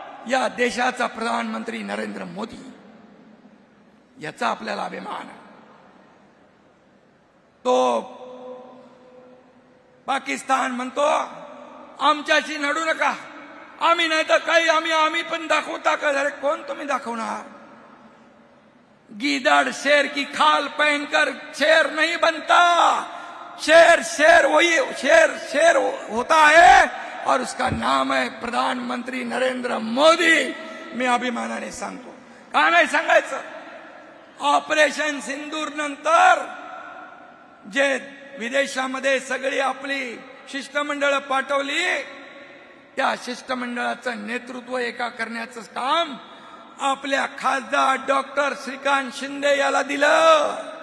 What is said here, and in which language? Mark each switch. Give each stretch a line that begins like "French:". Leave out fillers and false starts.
Marathi: या देशाचा प्रधानमंत्री नरेंद्र मोदी. याचा आपल्याला अभिमान आहे. तो पाकिस्तान म्हणतो आमच्याशी नडू नका, आम्ही नाही तर काही आम्ही पण दाखवता का? अरे कोण तुम्ही दाखवणार?
Hindi: गीदड़ शेर की खाल पहनकर शेर नहीं बनता. शेर शेर वही शेर होता है और उसका नाम है प्रधानमंत्री नरेंद्र मोदी.
Marathi: मी अभिमानाने सांगतो. का नाही सांगायचं? ऑपरेशन सिंदूर नंतर जे विदेशामध्ये सगळी आपली शिष्टमंडळ पाठवली, त्या शिष्टमंडळाचं नेतृत्व एका करण्याचं काम आपल्या खासदार डॉक्टर श्रीकांत शिंदे याला दिलं.